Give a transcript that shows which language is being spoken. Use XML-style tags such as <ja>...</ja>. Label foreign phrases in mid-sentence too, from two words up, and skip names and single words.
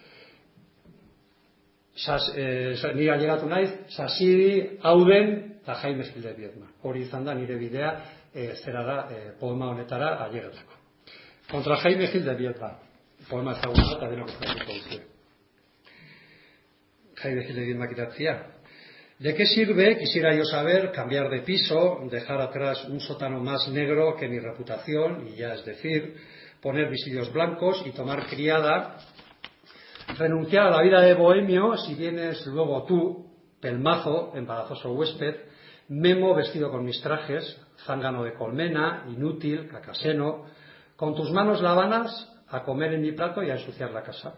<eu>Nire ailegatu naiz, Sasiri, Auden eta Jaime Gil de Biedma. Hori izan da nire bidea zera da poema honetara ailegatzeko. Contra Jaime Gil de Biedma, poema ezaguna eta denok ezagutuko duzue. Jaime Gil de Biedma idatzia.</eu> <es>¿De qué sirve, quisiera yo saber, cambiar de piso, dejar atrás un sótano más negro que mi reputación, y ya es decir, poner visillos blancos y tomar criada, renunciar a la vida de bohemio si vienes luego tú, pelmazo, embarazoso huésped, Memo vestido con mis trajes, zángano de colmena, inútil, cacaseno, con tus manos lavanas a comer en mi plato y a ensuciar la casa.</es>